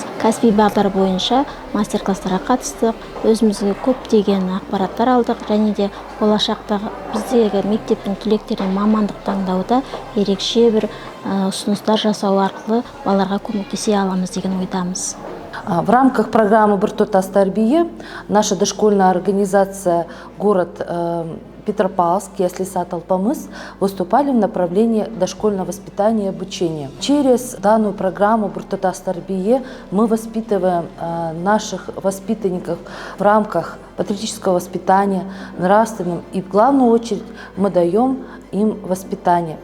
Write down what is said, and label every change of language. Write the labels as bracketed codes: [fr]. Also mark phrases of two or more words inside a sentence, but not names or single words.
[kk] Кәсіби бағдар бойынша мастер-класстарға қатыстық, өзімізге көптеген ақпараттар алдық, және де болашақта біздегі мектептің түлектеріне мамандық таңдауда ерекше бір ұсыныстар жасау арқылы балаларға көмектесе аламыз деген ойдамыз. [ru] В рамках программы «Біртұтас тәрбие» наша дошкольная организация город Петропавловск, Ясли-Сад, Алпамыс выступали в направлении дошкольного воспитания и обучения. Через данную программу «Біртұтас тәрбие» мы воспитываем наших воспитанников в рамках патриотического воспитания, нравственным, и в главную очередь мы даем им воспитание.